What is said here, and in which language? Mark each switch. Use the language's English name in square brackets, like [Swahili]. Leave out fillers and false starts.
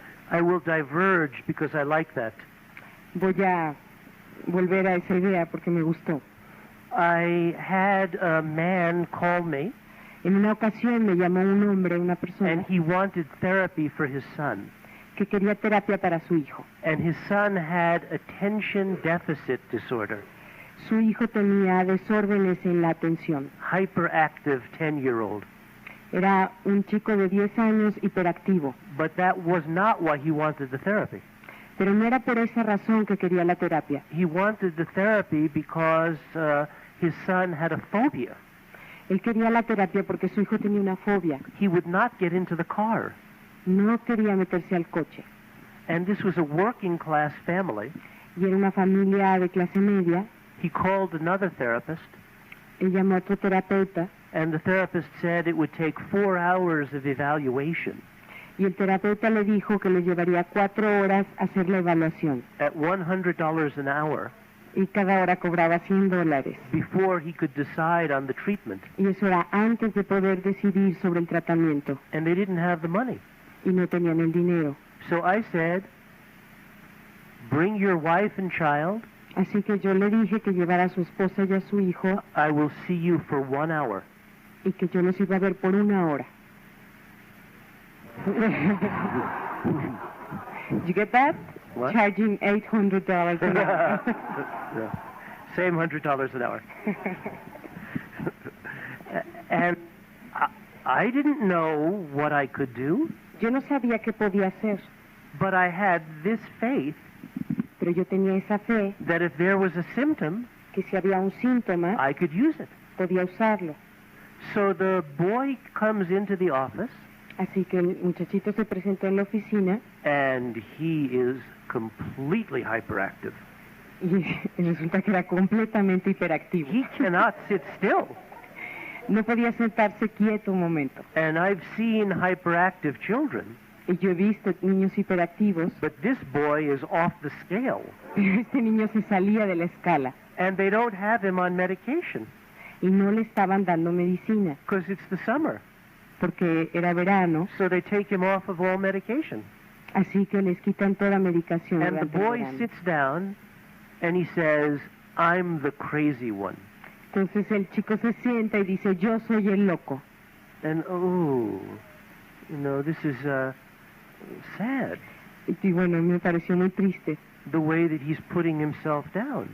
[English] I will diverge because I like that. [Spanish] Voy a volver a esa idea porque me gustó. [English] I had a man call me, [Spanish] En una ocasión me llamó un hombre, una [English] and [Spanish] persona, [English] he wanted therapy for his son. [Spanish] que quería terapia para su hijo. [English] And his son had attention deficit disorder, [Spanish] Su hijo tenía desórdenes en la atención. [English] hyperactive 10-year-old. [Spanish] Era un chico de 10 años hiperactivo, [English] But that was not why he wanted the therapy. [Spanish] pero no era por esa razón que quería la terapia. [English] He wanted the therapy because his son had a phobia. [Spanish] Él quería la terapia porque su hijo tenía una fobia. [English] He would not get into the car. [Spanish] No quería meterse al coche. [English] And this was a working class family. [Spanish] Y era una familia de clase media. [English] He called another therapist, [Spanish] Él llamó a otro terapeuta [English] and the therapist said it would take 4 hours of evaluation [Spanish] y el terapeuta le dijo que le llevaría 4 horas hacer la evaluación [English] at $100 an hour [Spanish] y cada hora cobraba $100. [English] before he could decide on the treatment. [Spanish] Y eso era antes de poder decidir sobre el tratamiento [English] And they didn't have the money. [Spanish] y no tenían el dinero. [English] So I said, bring your wife and child. [Spanish] Así que yo le dije que llevara a su esposa y a su hijo [English] I will see you for 1 hour. [Spanish] y que yo los iba a ver por 1 hora. [English] Did you get that? What? Charging $800 an hour. Yeah. Same $100 an hour. And I didn't know what I could do, [Spanish] Yo no sabía qué podía hacer, [English] but I had this faith [Spanish] pero yo tenía esa fe [English] that if there was a symptom, [Spanish] que si había un síntoma, [English] I could use it. [Spanish] podía usarlo. [English] So the boy comes into the office, [Spanish] Así que el muchachito se presentó en la oficina [English] and he is completely hyperactive. [Spanish] y resulta que era completamente hiperactivo. [English] He cannot sit still. [Spanish] No podía sentarse quieto un momento. [English] And I've seen hyperactive children, [Spanish] Y yo he visto niños hiperactivos, [English] but this boy is off the scale. [Spanish] pero este niño se salía de la escala [English] And they don't have him on medication [Spanish] y no le estaban dando medicina [English] because it's the summer. [Spanish] porque era verano, [English] So they take him off of all medication. [Spanish] así que les quitan toda medicación. [English] And the [Spanish] durante el [English] boy [Spanish] verano. [English] sits down and he says, I'm the crazy one. [Spanish] Entonces el chico se sienta y dice, yo soy el loco. [English] And this is sad, [Spanish] Y bueno, me pareció muy triste [English] the way that he's putting himself down.